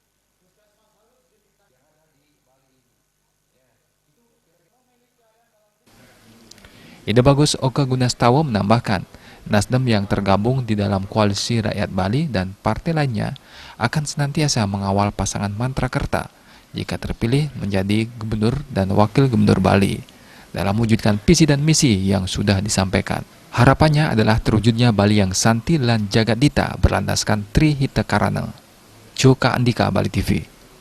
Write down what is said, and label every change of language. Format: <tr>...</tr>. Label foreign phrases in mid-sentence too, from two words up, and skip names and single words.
<id>Ide Bagus Oke Guanastawa menambahkan, Nasdem yang tergabung di dalam Koalisi Rakyat Bali dan partai lainnya akan senantiasa mengawal pasangan Mantrekerta jika terpilih menjadi gubernur dan wakil gubernur Bali dalam mewujudkan visi dan misi yang sudah disampaikan. Harapannya adalah terwujudnya Bali yang</id> <ban>santi lan jagat dita</ban> <id>berlandaskan Tri Hita Karana. Joka Andika, Bali TV.</id>